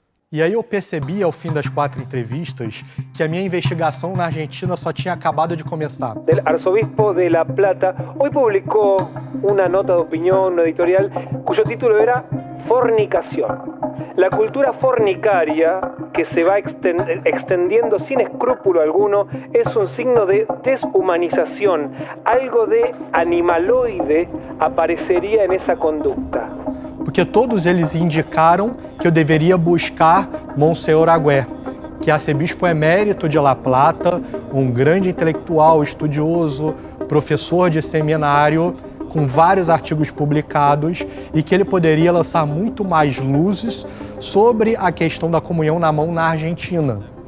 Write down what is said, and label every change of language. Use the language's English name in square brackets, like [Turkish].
[Portuguese] E aí eu percebi ao fim das 4 entrevistas que a minha investigação na Argentina só tinha acabado de começar. [Spanish] El arzobispo de La Plata hoy publicó una nota de opinión, una editorial, cuyo título era Fornicación. La cultura fornicaria que se va extendiendo sin escrúpulo alguno es un signo de deshumanización. Algo de animaloide aparecería en esa conducta. [Portuguese] Porque todos eles indicaram que eu deveria buscar Monsenhor Aguer, que é arcebispo emérito de La Plata, um grande intelectual, estudioso, professor de seminário, com vários artigos publicados, e que ele poderia lançar muito mais luzes sobre a questão da comunhão na mão na Argentina.